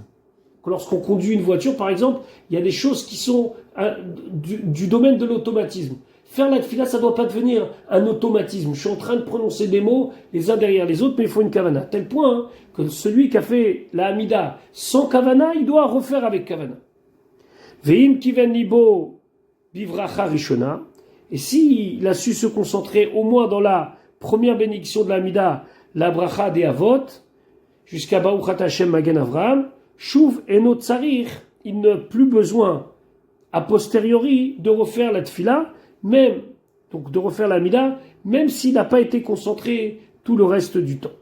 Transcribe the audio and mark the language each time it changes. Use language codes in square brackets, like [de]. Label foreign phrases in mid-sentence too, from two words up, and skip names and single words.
[fr] Lorsqu'on conduit une voiture, par exemple, il y a des choses qui sont du domaine de l'automatisme. Faire la tefila, ça ne doit pas devenir un automatisme. Je suis en train de prononcer des mots les uns derrière les autres, mais il faut une kavana. Tel point que celui qui a fait la Hamida sans kavana, il doit refaire avec kavana. [he] ואם כיוון לבו בברכה ראשונה. [fr] Et s'il a su se concentrer au moins dans la première bénédiction de la Hamida, la bracha des avot, jusqu'à [he] ברוך אתה ה׳ מגן אברהם, Shuv enot tsarir, [fr] il n'a plus besoin a posteriori de refaire la tefila, donc de refaire la Hamida, même s'il n'a pas été concentré tout le reste du temps.